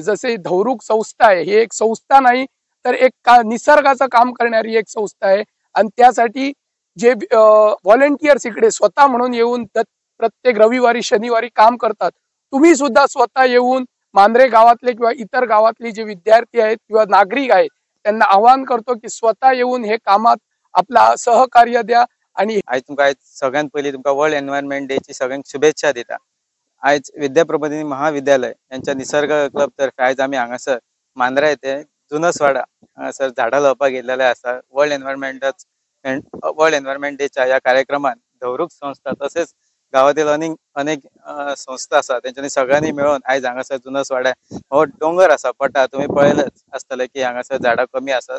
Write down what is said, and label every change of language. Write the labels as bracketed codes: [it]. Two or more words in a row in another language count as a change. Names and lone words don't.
[mr] जसे धवरूक संस्था आहे ही एक संस्था नाही तर एक निसर्गाचं काम करणारी एक संस्था आहे आणि त्यासाठी जे व्हॉलेंटियर्स इकडे स्वतः म्हणून येऊन प्रत्येक रविवारी शनिवारी काम करतात। तुम्ही सुद्धा स्वतः येऊन मांद्रे गावातले किंवा इतर गावातले जे विद्यार्थी आहेत किंवा नागरिक आहेत त्यांना आवाहन करतो की स्वतः येऊन हे कामात आपला सहकार्य द्या। आणि [kok] आज तुमकां सगळ्यात पयलीं तुमकां [en] World Environment [kok] डेची सगळ्यांक शुभेच्छा दिता। आज विद्या प्रबोधिनी महाविद्यालय यांच्या निसर्ग क्लब तर्फे आज आमी हांगासर मांद्रा येथे जुनसवाडा हांगासर झाडां लावपाक गेल्लेले आसा। [en] World Environment [kok] डेच्या ह्या कार्यक्रमात धवरूक संस्था तसेच गावातील अनेक संस्था आसा तेंच्यांनी सगळ्यांनी मेळून आज हांगासर जुनसवाड्या हो डोंगर आसा पटा तुम्ही पळयलेच आसतले की हांगासर झाडां कमी आसात।